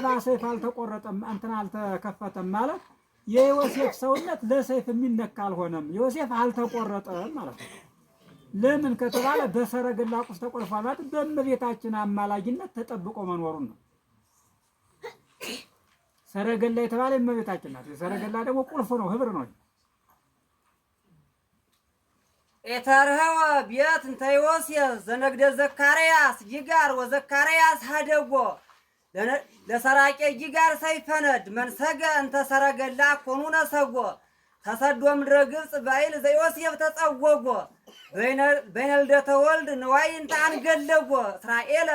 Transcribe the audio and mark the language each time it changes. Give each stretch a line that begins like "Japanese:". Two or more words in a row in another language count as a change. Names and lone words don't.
Amharic: ሰይፍ አልተቆረጠም እንትን አልተከፈተም ማለት የዮሴፍ ሰውነት ለሰይፍ የሚነካ አልሆነም። ዮሴፍ አልተቆረጠም ማለት ነው። ለምን ከተባለ በሰረገላ ቁልፍ ተቆልፏል ማለት በእመቤታችን አማላጅነት ተጠብቆ መኖሩን ነው። ሰረገላ የተባለ እመቤታችን ናት። ሰረገላ ደግሞ ቁልፍ ነው፣ ህብር ነው።
Geez: ኤተርህወ ቤት እንተ ዮሴፍ ዘነግደ ዘካርያስ ይጋር ወዘካርያስ ሀደጎ ለሰራቄ ይጋር ሰይፈነድ መንሰገ እንተ ሰረገላ ኮኑ ነሰጎ ተሰዶ ምድረ ግብፅ ባይል ዘዮሴፍ ተጸወጎ በይነ ልደተ ወልድ ንዋይ እንተ አንገለጎ እስራኤል